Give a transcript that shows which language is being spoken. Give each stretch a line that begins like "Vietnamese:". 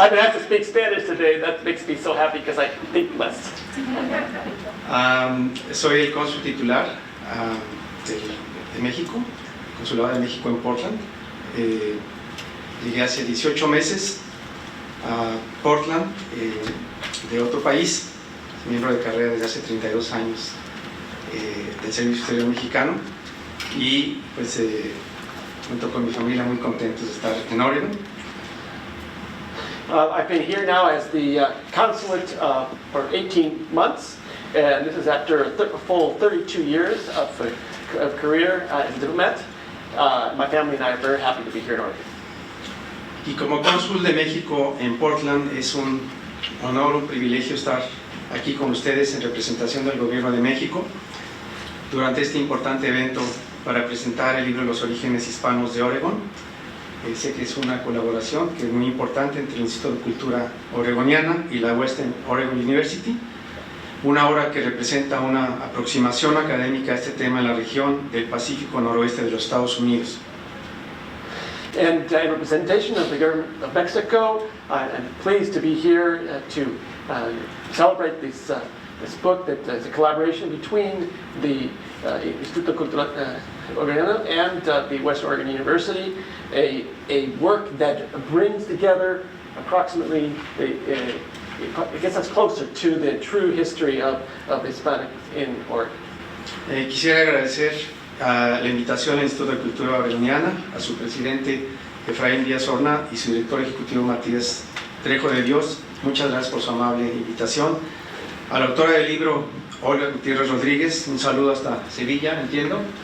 English: I've been asked to speak Spanish today. That makes me so happy because I think less.
Spanish: Soy el cónsul titular de México, Consulado de México en Portland. Llegué hace 18 meses a Portland de otro país, miembro de carrera desde hace 32 años del Servicio Exterior Mexicano y pues junto con mi familia muy contentos de estar en Oregon.
English: I've been here now as the consulate for 18 months, and this is after a full 32 years of career as a diplomat. My family and I are very happy to be here in Oregon.
Spanish: Y como cónsul de México en Portland es un honor, un privilegio estar aquí con ustedes en representación del Gobierno de México durante este importante evento para presentar el libro Los Orígenes Hispanos de Oregon. Sé que es una colaboración que es muy importante entre el Instituto de Cultura Oregoniana y la Western Oregon University, una obra que representa una aproximación académica a este tema en la región del Pacífico noroeste de los Estados Unidos.
English: And in representation of the government of Mexico, I'm pleased to be here to celebrate this book that is a collaboration between the Instituto Cultural Oregoniano and the Western Oregon University, a work that brings together approximately, it gets us closer to the true history of Hispanic in Oregon.
Spanish: Quisiera agradecer la invitación al Instituto de Cultura Oregoniana, a su presidente Efraín Díaz Horna y su director ejecutivo Matías Trejo de Dios. Muchas gracias por su amable invitación. A la autora del libro, Olga Gutiérrez Rodríguez, un saludo hasta Sevilla, entiendo.